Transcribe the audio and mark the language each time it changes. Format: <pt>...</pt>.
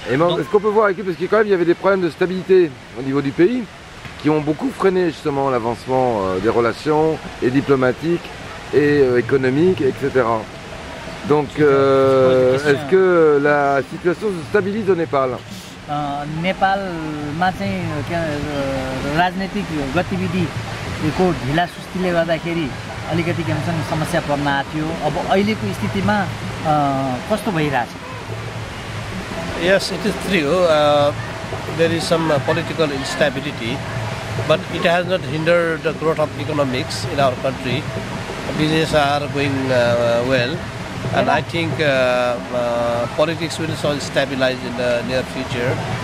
<fr>Est-ce qu'on peut voir avec eux, parce qu'il y avait des problèmes de stabilité au niveau du pays qui ont beaucoup freiné justement l'avancement des relations et diplomatiques et économiques, etc. Donc, est-ce que la situation se stabilise au Népal?</fr> <ne>Nepal मा चाहिँ राजनीतिक गतिविधिको ढिला सुस्तीले गर्दाखेरि अलिकति के भन्छन् समस्या पर्न आथ्यो अब अहिलेको स्थितिमा कस्तो भइरहेछ?</ne> <en>Yes, it is true. There is some political instability, but it has not hindered the growth of economics in our country. Businesses are going well. And I think politics will also stabilize in the near future.</en>